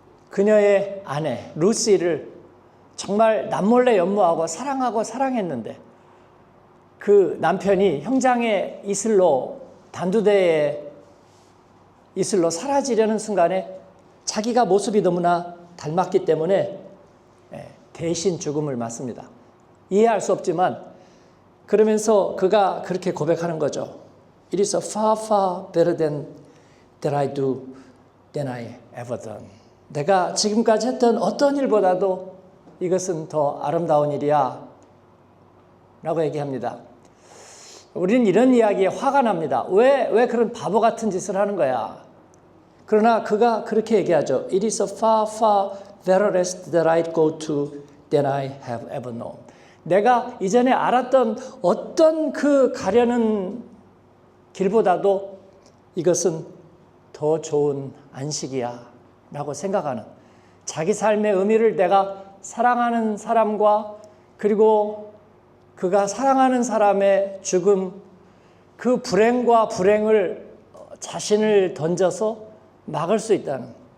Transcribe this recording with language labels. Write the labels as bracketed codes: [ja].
[ko] 그녀의 아내 루시를 정말 남몰래 연모하고 사랑하고 사랑했는데 그 남편이 형장의 이슬로, 단두대의 이슬로 사라지려는 순간에 자기가 모습이 너무나 닮았기 때문에 대신 죽음을 맞습니다. 이해할 수 없지만 그러면서 그가 그렇게 고백하는 거죠. [en] It is far, far better than that I do than I ever done. [ko] 내가 지금까지 했던 어떤 일보다도 이것은 더 아름다운 일이야 라고 얘기합니다. 우리는 이런 이야기에 화가 납니다. 왜 그런 바보 같은 짓을 하는 거야? 그러나 그가 그렇게 얘기하죠. [en] It is a far, far better rest that I go to than I have ever known. [ko] 내가 이전에 알았던 어떤 그 가려는 길보다도 이것은 더 좋은 안식이야 라고 생각하는, 자기 삶의 의미를 내가 사랑하는 사람과 그리고 그가 사랑하는 사람의 죽음, 그 불행과 불행을 자신을 던져서 막을 수 있다는